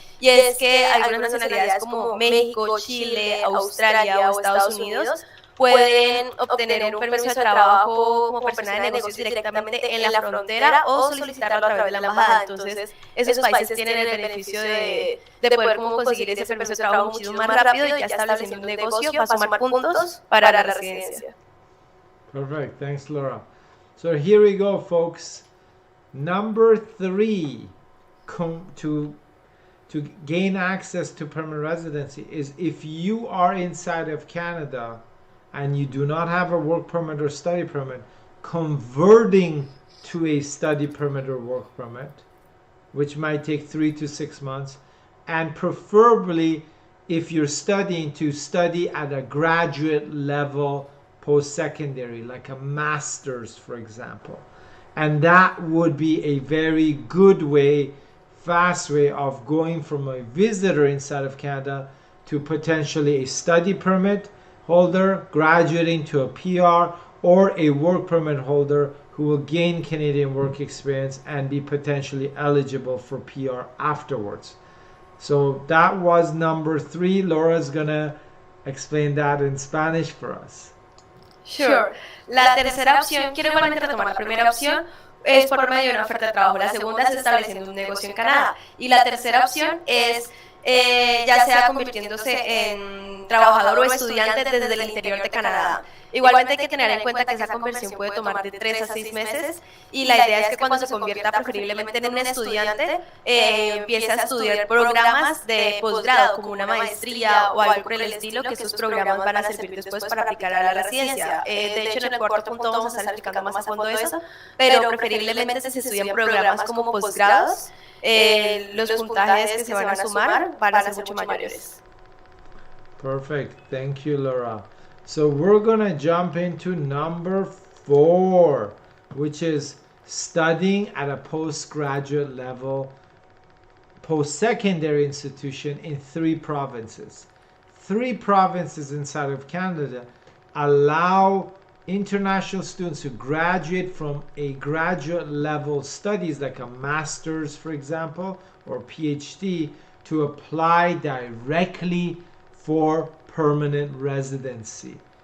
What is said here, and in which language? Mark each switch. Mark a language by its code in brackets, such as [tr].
[es] Y es que algunas nacionalidades como México, Chile, Australia o Estados Unidos pueden obtener un permiso de trabajo como persona de negocios directamente en la frontera o solicitarlo a través de la embajada. Entonces, esos países tienen el beneficio de poder como conseguir ese permiso de trabajo muchísimo más rápido y ya estableciendo un negocio para sumar puntos para la residencia. [en] Perfect. Thanks, Laura. So here we go, folks. Number 3 to gain access to permanent residency is if you are inside of Canada and you do not have a work permit or study permit, converting to a study permit or work permit, which might take 3 to 6 months, and preferably if you're studying, to study at a graduate level post-secondary, like a master's, for example. And that would be a very good way, fast way of going from a visitor inside of Canada to potentially a study permit holder graduating to a PR, or a work permit holder who will gain Canadian work experience and be potentially eligible for PR afterwards. So that was number 3. Laura's gonna explain that in Spanish for us. Sure. [es] La tercera opción, quiero igualmente retomar la primera opción, es por medio de una oferta de trabajo. La segunda es estableciendo un negocio en Canadá. Y la tercera opción es ya sea convirtiéndose en trabajador o estudiante desde el interior de Canadá. Igualmente hay que tener en cuenta que esa conversión puede tomar de 3 a 6 meses y la idea es que cuando se convierta preferiblemente en un estudiante empiece a estudiar programas de posgrado como una maestría o algo por el estilo, que esos programas van a servir después para aplicar a la residencia. De hecho en el cuarto punto vamos a estar explicando más a fondo eso, pero preferiblemente se estudian programas como posgrados, los puntajes que se van a sumar van a ser mucho mayores. [en] Perfect, thank you, Laura. So we're gonna jump into number 4, which is studying at a postgraduate level, post-secondary institution in 3 provinces. 3 provinces inside of Canada allow international students who graduate from a graduate level studies like a master's, for example, or PhD, to apply directly for permanent residency.